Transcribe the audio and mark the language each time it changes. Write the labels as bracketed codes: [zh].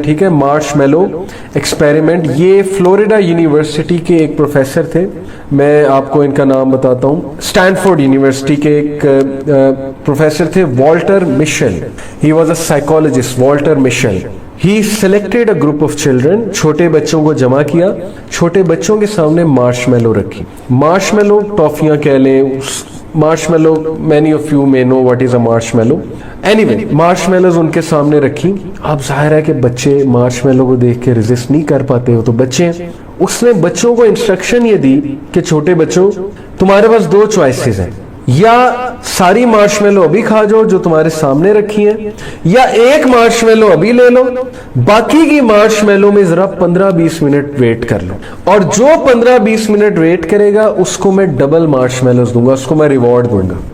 [ur] ٹھیک ہے, مارش میلو ایکسپیریمنٹ, یہ فلوریڈا یونیورسٹی کے ایک پروفیسر تھے, میں آپ کو ان کا نام بتاتا ہوں. اسٹینفورڈ یونیورسٹی کے ایک پروفیسر تھے, Walter مشل. [en] he was a psychologist, [ur] Walter مشل. [en] He selected a group of children, [ur] چھوٹے بچوں کو جمع کیا, چھوٹے بچوں کے سامنے مارش میلو رکھی. مارش میلو ٹافیاں کہہ لیں, [en] Marshmallow many of you may know what is a marshmallow. [ur] Anyway, مارش میلوز ان کے سامنے رکھی. اب ظاہر ہے کہ بچے مارش میلو کو دیکھ کے ریزسٹ نہیں کر پاتے, وہ تو بچے ہیں. اس نے بچوں کو انسٹرکشن یہ دی کہ چھوٹے بچوں, تمہارے پاس دو چوائسز ہیں, یا ساری مارش میلو ابھی کھا جاؤ جو تمہارے سامنے رکھی ہیں, یا ایک مارش میلو ابھی لے لو, باقی کی مارش میلو میں ذرا 15-20 منٹ ویٹ کر لو, اور جو 15-20 منٹ ویٹ کرے گا اس کو میں ڈبل مارش میلوز دوں گا, اس کو میں ریوارڈ دوں گا.